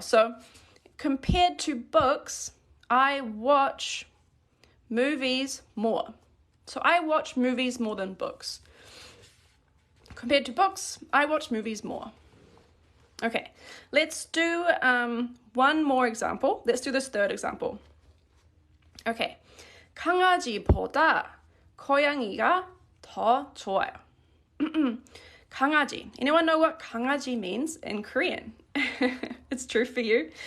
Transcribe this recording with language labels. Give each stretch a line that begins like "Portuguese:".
English: So compared to books, I watch movies more. So I watch movies more than books. Compared to books, I watch movies more. Okay, let's do one more example. Let's do this third example.
Korean: Okay, 강아지보다 고양이가 더 좋아요. 강아지.
English: Anyone know what 강아지 means in Korean? It's true for you.